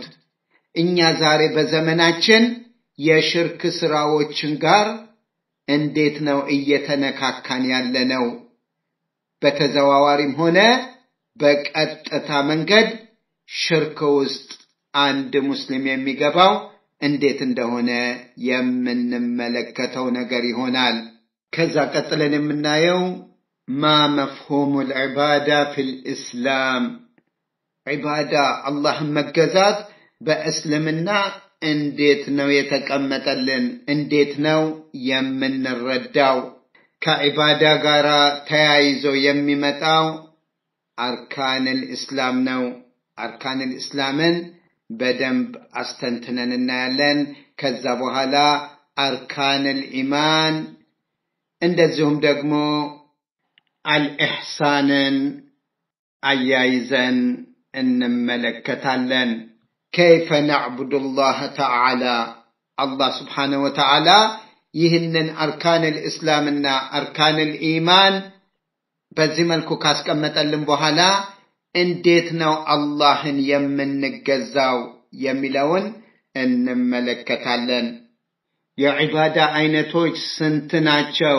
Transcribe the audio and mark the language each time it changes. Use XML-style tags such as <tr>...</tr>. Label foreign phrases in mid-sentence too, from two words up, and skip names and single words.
<am>እኛ ዛሬ በዘመናችን የሽርክ ስራዎችን ጋር እንዴት ነው እየተነካካን ያለነው? በተዘዋዋሪም ሆነ በቀጥታ መንገድ ሽርክ ውስጥ አንድ ሙስሊም የሚገባው እንዴት እንደሆነ የምንመለከተው ነገር ይሆናል። ከዛ ቀጥለን የምናየው</am> <ar>ما مفهوم العبادة في الإسلام عبادة الله مجازات بأسلمنا</ar> <am>እንዴት ነው የተቀመጠልን? እንዴት ነው የምንረዳው? ከዒባዳ ጋር ተያይዞ የሚመጣው</am> <ar>أركان الإسلام</ar> <am>ነው።</am> <ar>أركان الإسلام</ar> <am>በደንብ አስተንትነን እናያለን። ከዛ በኋላ</am> <ar>أركان الإيمان</ar> <am>እንደዚሁም ደግሞ አልኢሕሳንን አያይዘን እንመለከታለን።</am> <ar>كيف نعبد الله تعالى الله سبحانه وتعالى</ar> <am>ይህንን</am> <ar>أركان الإسلام</ar> <am>እና</am> <ar>أركان الإيمان</ar> <am>በዚህ መልኩ ካስቀመጠልን በኋላ እንዴት ነው አላህን የምንገዛው የሚለውን እንመለከታለን። የዒባዳ አይነቶች ስንት ናቸው?</am>